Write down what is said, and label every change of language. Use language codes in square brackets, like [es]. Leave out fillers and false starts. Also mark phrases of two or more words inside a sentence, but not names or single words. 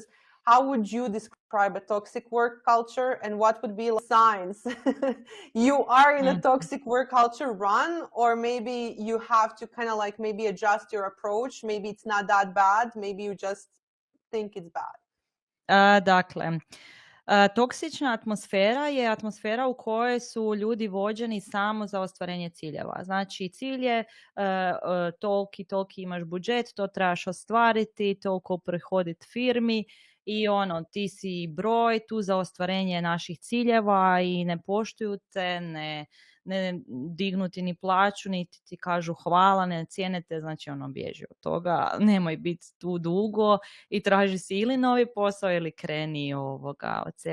[en] How would you describe a toxic work culture, and what would be signs you are in a toxic work culture? Run, or maybe you have to kind of maybe adjust your approach. Maybe it's not that bad. Maybe you just think it's bad. [hr] Dakle, toksična atmosfera je atmosfera u kojoj su ljudi vođeni samo za ostvarenje ciljeva. Znači, cilj je toliki imaš budžet, to trebaš ostvariti, toliko prihoditi firmi i ti si broj tu za ostvarenje naših ciljeva i ne poštuju te, ne dignuti ni plaću, niti ti kažu hvala, ne cijene te, znači bježi od toga, nemoj biti tu dugo i traži si ili novi posao ili kreni od sebe.